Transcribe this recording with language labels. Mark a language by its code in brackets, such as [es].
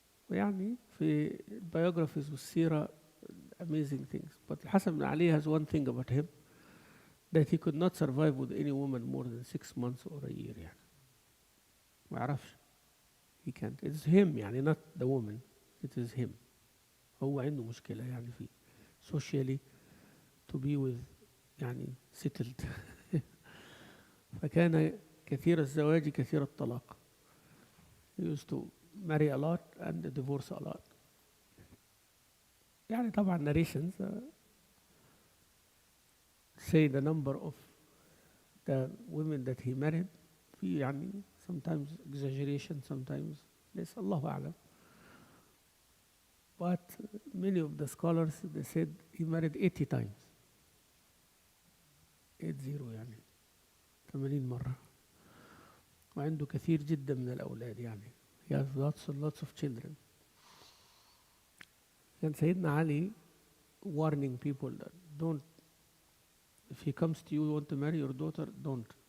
[ar] ويعني في biographies والسيرة [en] amazing things. But Hasan ibn Ali has one thing about him, that he could not survive with any woman more than 6 months or a year يعني. [ar] ما يعرفش. [en] He can't. It's him يعني, not the woman. It is him. [ar] هو عنده مشكلة يعني في [en] socially to be with [ar] يعني settled. فكان كثير الزواج كثير الطلاق. [en] He used to marry a lot and divorce a lot. [ar] يعني طبعا [en] narrations say the number of the women that he married في يعني sometimes exaggeration, sometimes less, Allahu A'lam. But many of the scholars, they said he married 80 times. [ar] 80 يعني 80 مرة. وعنده كثير جدا من الأولاد يعني. [en] He has lots and lots of children. [ar] كان سيدنا علي [en] warning people that don't, if he comes to you, you want to marry your daughter, don't.